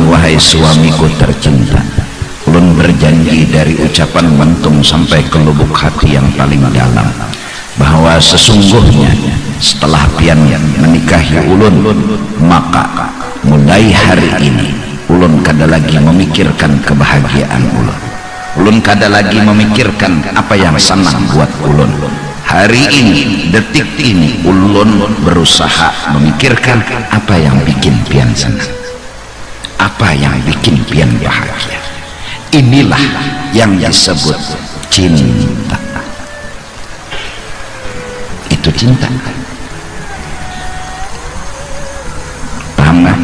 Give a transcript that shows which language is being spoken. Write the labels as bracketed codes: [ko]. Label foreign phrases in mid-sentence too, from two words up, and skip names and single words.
[bjn] wahai suamiku tercinta, ulun berjanji dari ucapan mentung sampai ke lubuk hati yang paling dalam, bahwa sesungguhnya setelah pian menikahi ulun, maka mulai hari ini ulun kada lagi memikirkan kebahagiaan ulun, ulun kada lagi memikirkan apa yang senang buat ulun. [id] Hari ini, detik ini, [bjn] ulun berusaha memikirkan apa yang bikin pian senang, apa yang bikin pian bahagia. [id] Inilah yang disebut cinta. Itu cinta. Paham gak?